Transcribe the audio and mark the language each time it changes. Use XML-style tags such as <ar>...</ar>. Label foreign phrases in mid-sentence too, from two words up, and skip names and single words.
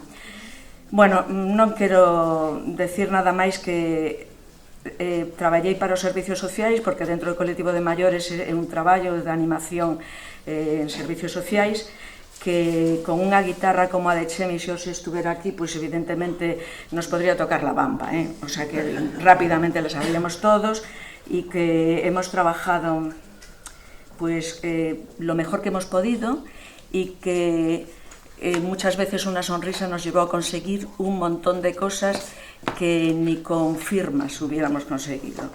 <gl>Bueno, non quero decir nada máis que traballei para os servicios sociais, porque dentro do colectivo de maiores é un traballo de animación en servicios sociais, que con unha guitarra como a de Chemi, se os estuvera aquí, pois evidentemente</gl> <es>nos podría tocar la bamba, O sea que rápidamente la sabíamos todos, e que hemos trabajado pues lo mejor que hemos podido, y que muchas veces una sonrisa nos llevó a conseguir un montón de cosas que ni con firmas hubiéramos conseguido.</es>